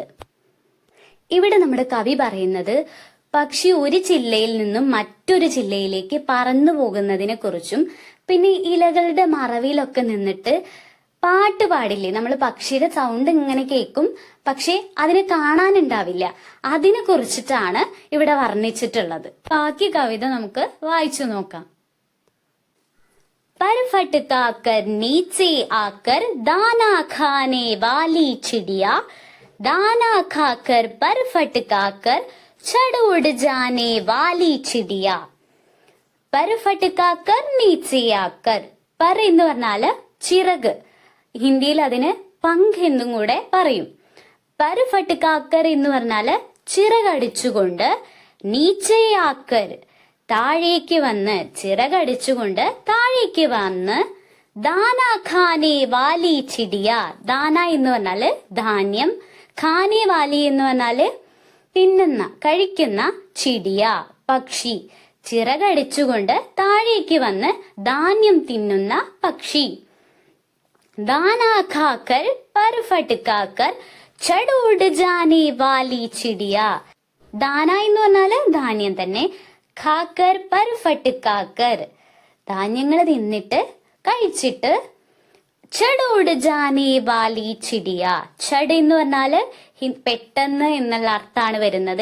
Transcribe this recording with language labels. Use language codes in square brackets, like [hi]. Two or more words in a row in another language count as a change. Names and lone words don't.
[ml] ഇവിടെ നമ്മുടെ കവി പറയുന്നത് പക്ഷി ഒരു ചില്ലയിൽ നിന്നും മറ്റൊരു ചില്ലയിലേക്ക് പറന്നു പോകുന്നതിനെ കുറിച്ചും, പിന്നെ ഇലകളുടെ മറവിലൊക്കെ നിന്നിട്ട് പാട്ട് പാടില്ലേ, നമ്മൾ പക്ഷിയുടെ സൗണ്ട് ഇങ്ങനെ കേൾക്കും, പക്ഷെ അതിനെ കാണാനുണ്ടാവില്ല, അതിനെ കുറിച്ചിട്ടാണ് ഇവിടെ വർണ്ണിച്ചിട്ടുള്ളത്. ബാക്കി കവിത നമുക്ക് വായിച്ചു നോക്കാം. [hi] पर फटकाकर नीचे आकर दाना खाने वाली चिड़िया, दाना खाकर पर फटकाकर चढ़ उड़ जाने वाली चिड़िया. पर फटकाकर नीचे आकर. [ml] पर എന്ന് പറഞ്ഞാല് ചിറക്, ഹിന്ദിയിൽ അതിന് പങ്ക് എന്നും കൂടെ പറയും. [hi] पर फटकाकर [ml] എന്ന് പറഞ്ഞാല് ചിറകടിച്ചുകൊണ്ട്, നീച്ചയാക്കർ താഴേക്ക് വന്ന്, ചിറകടിച്ചുകൊണ്ട് താഴേക്ക് വന്ന്, [hi] दाना खाने वाली चिड़िया. [ml] ദാന എന്ന് പറഞ്ഞാല് ധാന്യം, [hi] खाने वाली [ml] എന്ന് പറഞ്ഞാല് തിന്നുന്ന, കഴിക്കുന്ന, ചിടിയ പക്ഷി. ചിറകടിച്ചുകൊണ്ട് താഴേക്ക് വന്ന് ധാന്യം തിന്നുന്ന പക്ഷി. [hi] दाना खाकर पर फटकाकर चढ़ उड़ जाने वाली चिड़िया. [ml] ദാന എന്ന് പറഞ്ഞാല് ധാന്യം തന്നെ, [hi] खाकर पर फटकाकर [ml] ധാന്യങ്ങൾ തിന്നിട്ട് കഴിച്ചിട്ട്, [hi] चढ़ उड़ जाने वाली चिड़िया. [ml] ചട് എന്ന് പറഞ്ഞാല് പെട്ടെന്ന് എന്നുള്ള അർത്ഥമാണ് വരുന്നത്.